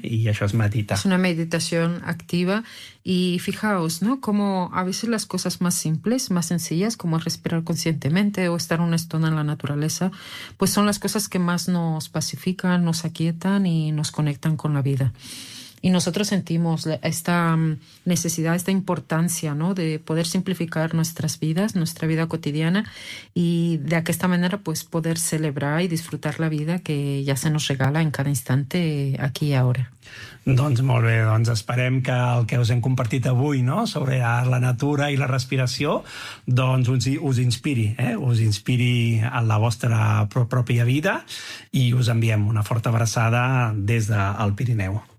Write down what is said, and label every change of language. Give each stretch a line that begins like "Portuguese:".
Catalan: I això és meditar. És una meditació activa. I
Spanish: fijaos,
Catalan: no?, com
Spanish: a veces
Catalan: les coses més simples, més senzilles, com respirar
Spanish: conscientemente
Catalan: o estar una estona
Spanish: en la naturaleza,
Catalan: pues són les coses que més
Spanish: nos pacifican, nos aquietan
Catalan: i
Spanish: nos connecten con la vida. Y nosotros sentimos esta necesidad, esta importancia, ¿no?, de poder simplificar nuestras vidas, nuestra vida cotidiana, y de esta manera pues poder celebrar y disfrutar la vida que ya se nos regala en cada instante aquí y ahora.
Catalan: Doncs molt bé, doncs esperem que el que us hem compartit avui, no?, sobre la natura i la respiració, doncs us inspiri, eh? Us inspiri en la vostra pròpia vida i us enviem una forta abraçada des del Pirineu.